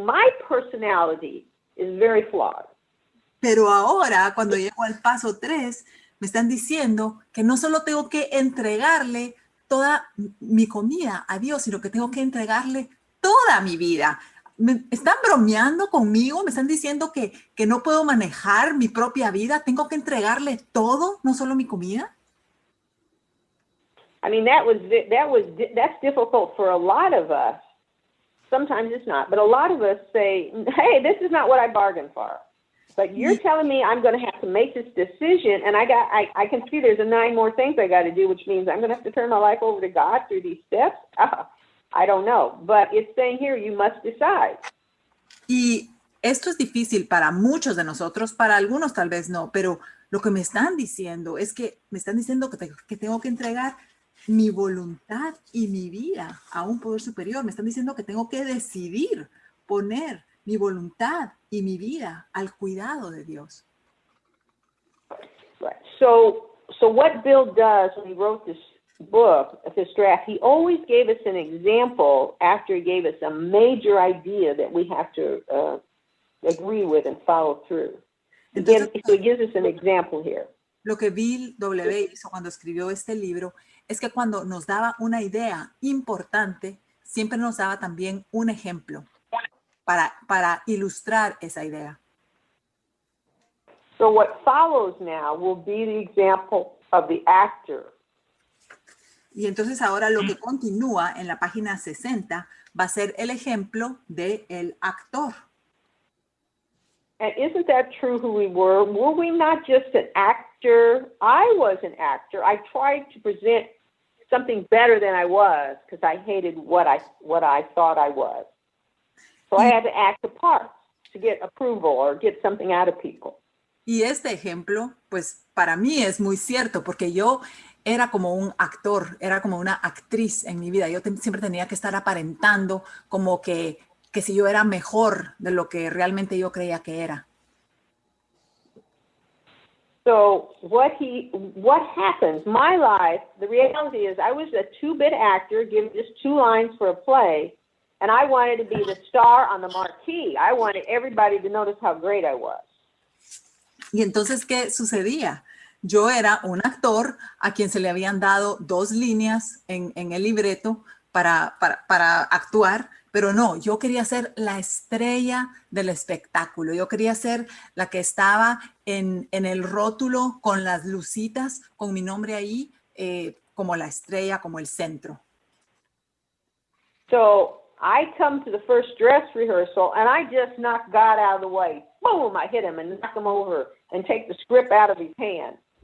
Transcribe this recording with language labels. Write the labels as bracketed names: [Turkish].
[English] My personality is very flawed. [Spanish] Pero ahora, cuando llego al paso 3, me están diciendo que no solo tengo que entregarle toda mi comida a Dios, sino que tengo que entregarle toda mi vida. ¿Me están bromeando conmigo? ¿Me están diciendo que no puedo manejar mi propia vida? ¿Tengo que entregarle todo, no solo mi comida? [English] I mean, that's difficult for a lot of us. Sometimes it's not, but a lot of us say, hey, this is not what I bargained for. But you're telling me I'm going to have to make this decision, and I can see there's 9 more things I got to do, which means I'm going to have to turn my life over to God through these steps. I don't know, but it's saying here you must decide. [Spanish] Y esto es difícil para muchos de nosotros, para algunos tal vez no, pero lo que me están diciendo es que me están diciendo que tengo que entregar mi voluntad y mi vida a un poder superior. Me están diciendo que tengo que decidir poner mi voluntad y mi vida al cuidado de Dios. [English] Right. So what Bill does when he wrote this book, this draft, he always gave us an example after he gave us a major idea that we have to agree with and follow through. [Spanish] Entonces, [English] so he gives us an example here. [Spanish] Lo que Bill W. hizo cuando escribió este libro es que cuando nos daba una idea importante, siempre nos daba también un ejemplo para ilustrar esa idea. [English] So what follows now will be the example of the actor. [Spanish] Y entonces ahora lo que continúa en la página 60 va a ser el ejemplo del actor. [English] And isn't that true who we were? Were we not just an actor? I was an actor. I tried to present something better than I was because I hated what I thought I was. So I had to act a part to get approval or get something out of people. [Spanish] Y este ejemplo, pues para mí es muy cierto porque yo era como un actor, era como una actriz en mi vida. Yo siempre tenía que estar aparentando como que si yo era mejor de lo que realmente yo creía que era. [English] So what happens, my life, the reality is I was a 2-bit actor given just 2 lines for a play, and I wanted to be the star on the marquee. I wanted everybody to notice how great I was. [Spanish] Y entonces, ¿qué sucedía? Yo era un actor a quien se le habían dado 2 líneas en el libreto para actuar, pero no, yo quería ser la estrella del espectáculo. Yo quería ser la que estaba en el rótulo con las lucitas, con mi nombre ahí, como la estrella, como el centro. [English] So I come to the first dress rehearsal, and I just knock God out of the way. Boom, I hit him and knock him over and take the script out of his hand.